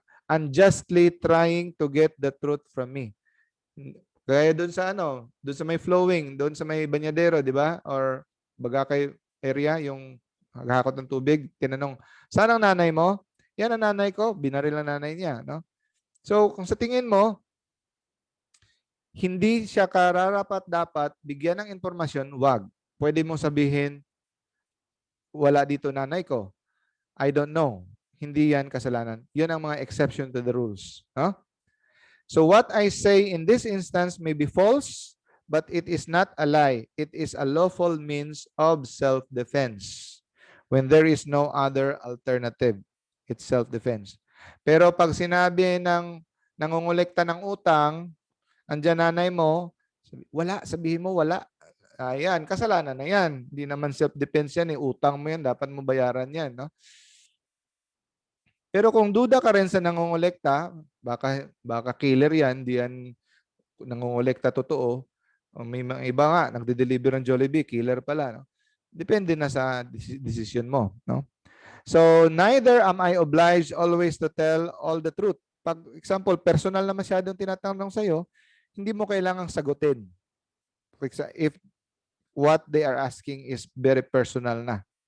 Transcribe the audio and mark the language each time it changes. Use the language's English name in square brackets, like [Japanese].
[English] Unjustly trying to get the truth from me. [Filipino] Kaya doon sa doon sa may flowing, doon sa may banyadero, di ba? Or Bagakay area, yung naghahakot ng tubig, tinanong, saan ang nanay mo? Yan ang nanay ko, binaril ang nanay niya, no? So, kung sa tingin mo, hindi siya dapat bigyan ng impormasyon, wag. Pwede mong sabihin, wala dito nanay ko. [English] I don't know. [Filipino] hindi yan kasalanan. Yun ang mga exception to the rules. No? [English] So what I say in this instance may be false, but it is not a lie. It is a lawful means of self-defense. When there is no other alternative, it's self-defense. [Filipino] Pero pag sinabi ng nangongolekta ng utang, andyan nanay mo, wala, sabihin mo wala. Ayan, kasalanan na yan. Hindi naman self-defense yan, utang mo yan, dapat mo bayaran yan. No? Pero kung duda ka rin sa nangongolekta, baka killer yan, di yan nangongolekta totoo. O may mga iba nga, nagde-deliver ng Jollibee, killer pala. No? Depende na sa decision mo. No? So, neither am I obliged always to tell all the truth. Pag example, personal na masyadong tinatanong sa'yo, hindi mo kailangang sagutin. [English] If what they are asking is very personal na.